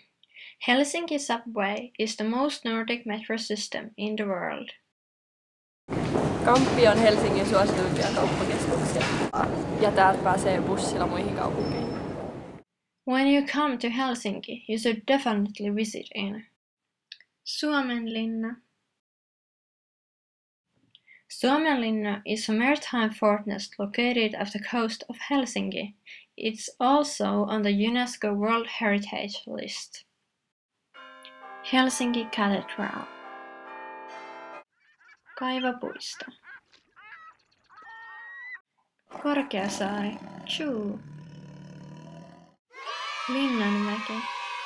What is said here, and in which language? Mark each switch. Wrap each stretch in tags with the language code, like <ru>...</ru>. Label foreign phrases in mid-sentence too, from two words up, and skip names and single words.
<en>Helsinki subway is the most Nordic metro system in the world.</en> <fi>Kamppi on Helsingin suosituimpia kauppakeskuksia ja täältä pääsee bussilla muihin kaupunkeihin.</fi> <en>When you come to Helsinki, you should definitely visit in Suomenlinna. Suomenlinna is a maritime fortress located off the coast of Helsinki. It's also on the UNESCO World Heritage List. Helsinki Cathedral. Kaivopuisto. Korkeasaari. Chuu. Linnanmäki.</en>